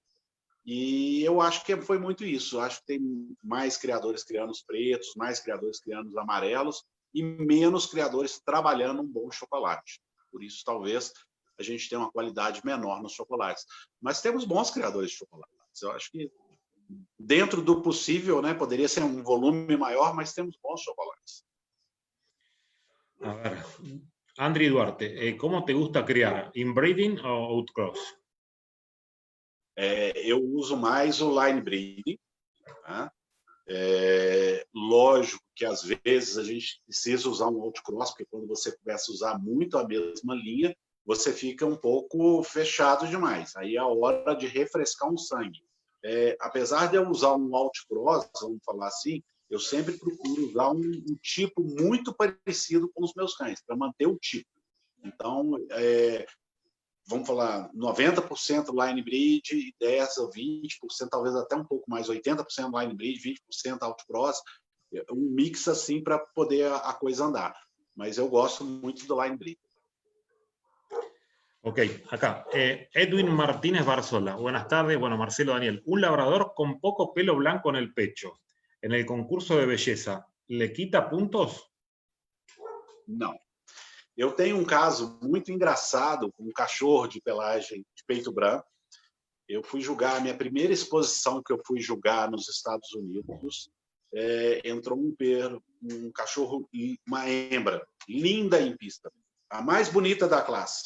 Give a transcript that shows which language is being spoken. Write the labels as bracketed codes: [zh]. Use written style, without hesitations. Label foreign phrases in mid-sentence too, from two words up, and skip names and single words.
[pt] E eu acho que foi muito isso. Eu acho que tem mais criadores criando os pretos, mais criadores criando os amarelos, e menos criadores trabalhando um bom chocolate. Por isso, talvez, a gente tenha uma qualidade menor nos chocolates. Mas temos bons criadores de chocolates. Eu acho que, dentro do possível, né, poderia ser um volume maior, mas temos bons chocolates. [es] A ver, Andri Duarte, ¿cómo te gusta criar? ¿Inbreeding o outcross? [pt] Eu uso mais o [en] line breeding, [pt] tá? Lógico que às vezes a gente precisa usar um outcross, porque quando você começa a usar muito a mesma linha, você fica um pouco fechado demais. Aí é a hora de refrescar um sangue. Apesar de eu usar um outcross, vamos falar assim, eu sempre procuro usar um tipo muito parecido com os meus cães, para manter o tipo. Então, vamos falar, 90% [en] line breed, [pt] 10% ou 20%, talvez até um pouco mais, 80% [en] line breed, [pt] 20% outcross, um mix assim para poder a coisa andar. Mas eu gosto muito do [en] line breed. [es] Ok, acá, Edwin Martínez Barzola. Buenas tardes, bueno, Marcelo, Daniel. Un labrador con poco pelo blanco en el pecho, en el concurso de belleza, ¿le quita puntos? [pt] Não. Eu tenho um caso muito engraçado com um cachorro de pelagem de peito branco. Eu fui julgar, a minha primeira exposição que eu fui julgar nos Estados Unidos, entrou um cachorro, uma hembra, linda em pista, a mais bonita da classe.